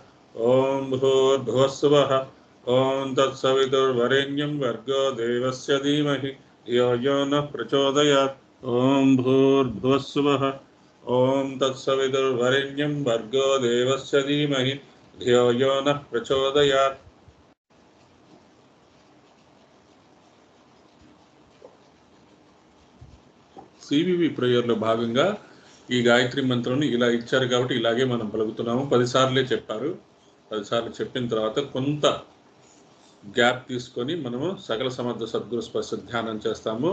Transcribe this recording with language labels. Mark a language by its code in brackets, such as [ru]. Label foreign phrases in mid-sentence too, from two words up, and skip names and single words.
[sa] ॐ भूर्भुवस्सुवः ॐ तत्सवितुर्वरेण्यं भर्गो देवस्य धीमहि धियो यो नः प्रचोदयात्. ॐ भूर्भुवस्सुवः ॐ तत्सवितुर्वरेण्यं भर्गो देवस्य धीमहि धियो यो नः प्रचोदयात्. [te] సివివి ప్రేయర్లో భాగంగా ఈ గాయత్రి మంత్రం ఇలా ఇచ్చారు కాబట్టి ఇలాగే మనం పలుకుతున్నాము. 10 సార్లే చెప్పారు. 10 సార్లు చెప్పిన తర్వాత కొంత గ్యాప్ తీసుకొని మనము సకల సమర్థ సద్గురు స్పర్శ ధ్యానం చేస్తాము.